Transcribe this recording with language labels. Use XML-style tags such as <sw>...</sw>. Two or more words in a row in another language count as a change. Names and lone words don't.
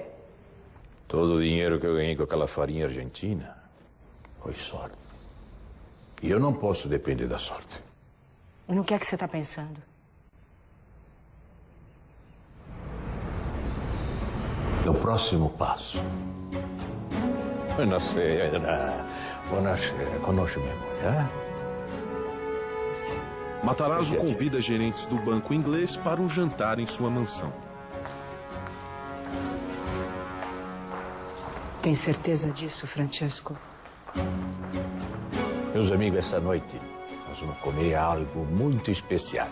<pt>Todo o dinheiro que eu ganhei com aquela farinha argentina foi sorte. E eu não posso depender da sorte. No que é que você está pensando? No próximo passo.</pt> <it>Buonasera. Buonasera.</it> <pt>Conosce minha mulher? Matarazzo convida gerentes do banco inglês para um jantar em sua mansão. Tem certeza disso, Francesco? Meus amigos, essa noite nós vamos comer algo muito especial.</pt>